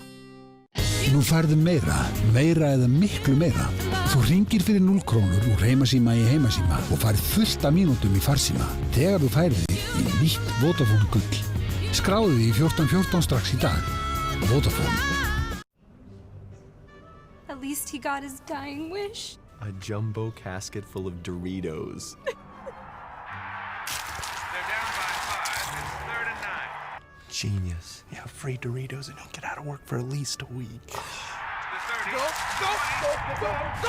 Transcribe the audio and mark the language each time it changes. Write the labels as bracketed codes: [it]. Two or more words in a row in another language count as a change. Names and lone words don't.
[is] Nú færðu meira eða miklu meira. Þú hringir fyrir 0 krónur úr heimasíma í heimasíma og færð fullt af mínútum í farsíma þegar þú færð þig í nýtt Vodafone Gull. Skráðu þig í 1414 strax í dag. Vodafone. [en] At least he got his dying wish. A jumbo casket full of Doritos. They're down by 5. It's 3rd and 9. Genius. Yeah, free Doritos and he'll get out of work for at least a week. The 30. Go!